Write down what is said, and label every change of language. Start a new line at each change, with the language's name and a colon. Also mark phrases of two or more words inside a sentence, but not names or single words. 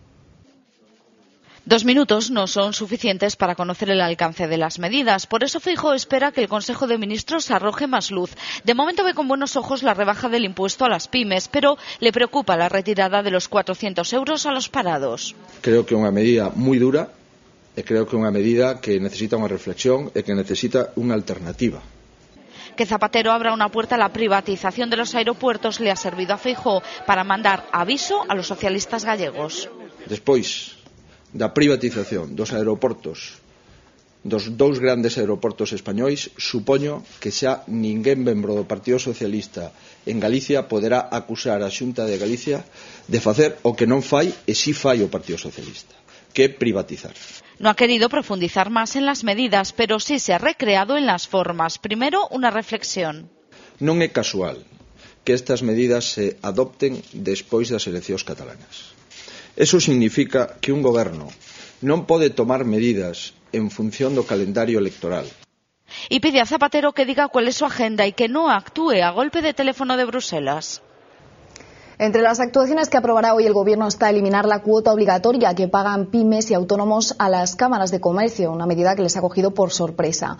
Spanish: 2 minutos no son suficientes para conocer el alcance de las medidas. Por eso Feijóo espera que el Consejo de Ministros arroje más luz. De momento ve con buenos ojos la rebaja del impuesto a las pymes, pero le preocupa la retirada de los 400 euros a los parados.
Galician: Creo que é unha medida moi dura e creo que é unha medida que necesita unha reflexión e que necesita unha alternativa.
Spanish: Que Zapatero abra una puerta a la privatización de los aeropuertos le ha servido a Feijóo para mandar aviso a los socialistas gallegos.
Galician: Despois da privatización dos aeroportos, dos 2 grandes aeroportos españois, supoño que xa ninguén membro do Partido Socialista en Galicia poderá acusar a Xunta de Galicia de facer o que non fai e si fai o Partido Socialista, que privatizar.
Spanish: No ha querido profundizar más en las medidas, pero sí se ha recreado en las formas. Primero, una reflexión.
Galician: Non é casual que estas medidas se adopten despois das eleccións catalanas. Eso significa que un goberno non pode tomar medidas en función do calendario electoral.
Spanish: Y pide a Zapatero que diga cuál es su agenda y que no actúe a golpe de teléfono de Bruselas. Entre las actuaciones que aprobará hoy el Gobierno está eliminar la cuota obligatoria que pagan pymes y autónomos a las cámaras de comercio, una medida que les ha cogido por sorpresa.